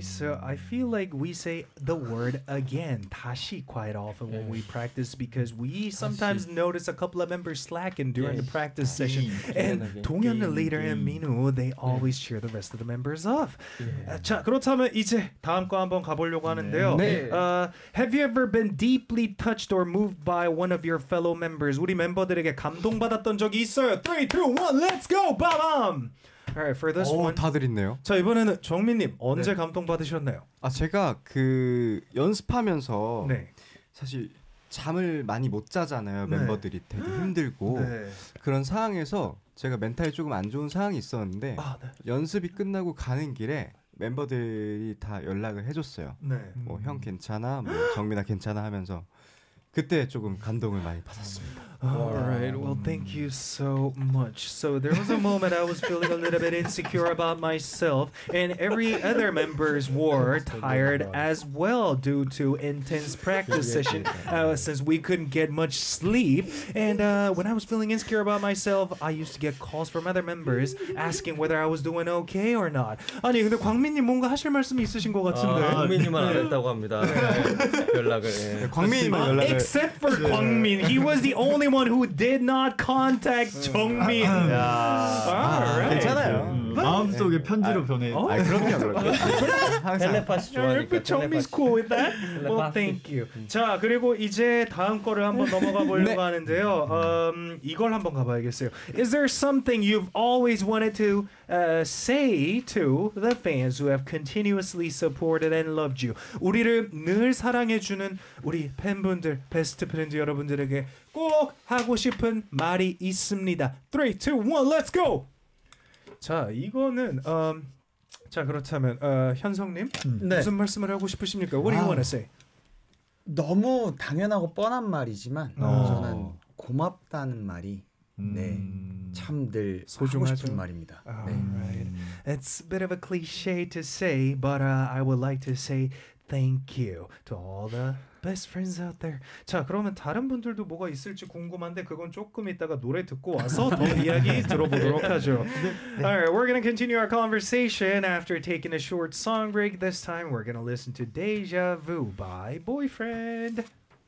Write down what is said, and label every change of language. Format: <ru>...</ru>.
<en>So I feel like we say the word again, 다시, quite often when we practice, because we sometimes notice a couple of members slacking during the practice session. And 동현 leader and Minu, they always cheer the rest of the members off.</en> <ko>자, 그렇다면 이제 다음 거 한번 가보려고 하는데요.</ko> <en>Have you ever been deeply touched or moved by one of your fellow members?</en> <ko>우리 멤버들에게 감동받았던 적이 있어요.</ko> <en>3, 2, 1, let's go! Ba-bam! Alright, for this</en> <ko>오, 다들 있네요. 자, 이번에는 정민님, 언제 감동받으셨나요? 아, 제가 그 연습하면서 사실 잠을 많이 못 자잖아요, 멤버들이 되게 힘들고 그런 상황에서 제가 멘탈이 조금 안 좋은 상황이 있었는데 연습이 끝나고 가는 길에 멤버들이 다 연락을 해줬어요. 뭐 형 괜찮아? 뭐 정민아 괜찮아? 하면서 그때 조금 감동을 많이 받았습니다.</ko> <en>Alright, well thank you so much. So there was a moment I was feeling a little bit insecure about myself, and every other members were tired as well due to intense practice session since we couldn't get much sleep. And when I was feeling insecure about myself, I used to get calls from other members asking whether I was doing okay or not.</en> <ko>아니 근데 광민님 뭔가 하실 말씀이 있으신 것 같은데. 광민님만 안 했다고 합니다. 연락을. 광민님만 연락을.</ko> <en>Except for 광민, he was the only one who did not contact 정민.</en> <ko>Alright. 괜찮아요. 마음속에 편지로 변해. 아, 그럼요. 항상. 텔레파시 좋아하니까.</ko> <en>Chongmin's cool with that? Well, thank you.</en> <ko>자, 그리고 이제 다음 거를 한번 넘어가 보려고 하는데요. 이걸 한번 가봐야겠어요.</ko> <en>Is there something you've always wanted to say to the fans who have continuously supported and loved you?</en> <ko>우리를 늘 사랑해주는 우리 팬분들, 베스트 프렌즈 여러분들에게 꼭 하고 싶은 말이 있습니다.</ko> <en>3, 2, 1, let's go!</en> <ko>자, 이거는 자, 그렇다면 현성님 무슨 말씀을 하고 싶으십니까?</ko> <en>What do you want to say?</en> <ko>너무 당연하고 뻔한 말이지만 저는 고맙다는 말이 참 늘 소중하죠? 하고 싶은 말입니다.</ko> <en>Right. It's a bit of a cliche to say, but I would like to say thank you to all the best friends out there.</en> <ko>자, 그러면 다른 분들도 뭐가 있을지 궁금한데 그건 조금 이따가 노래 듣고 와서 더 이야기 들어보도록 하죠.</ko> <en>Alright, we're gonna continue our conversation after taking a short song break. This time we're gonna listen to Deja Vu by Boyfriend.</en>